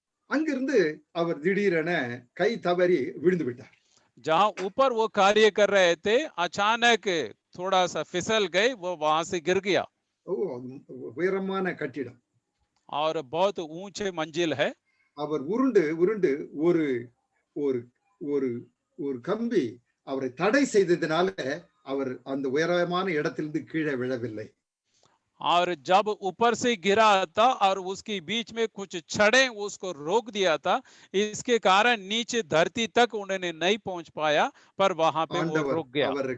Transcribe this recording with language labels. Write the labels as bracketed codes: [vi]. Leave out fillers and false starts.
[ta] அங்கிருந்து அவர் திடீரென கை தவறி விழுந்து விட்டார். [hi] जहां ऊपर वो कार्य कर रहे थे अचानक थोड़ा सा फिसल गए, वो वहां से गिर गया। [ta] உயரமான கட்டிடம் [hi] और बहुत ऊंचे मंजिल है। [ta] அவர் உருண்டு உருண்டு ஒரு ஒரு ஒரு ஒரு கம்பி அவரை தடை செய்ததனால அவர் அந்த உயரமான இடத்திலிருந்து கீழே விழவில்லை. [hi] और जब ऊपर से गिरा था और उसके बीच में कुछ छड़ें उसको रोक दिया था, इसके कारण नीचे धरती तक उन्होंने नहीं पहुंच पाया, पर वहां पे वो रुक गया।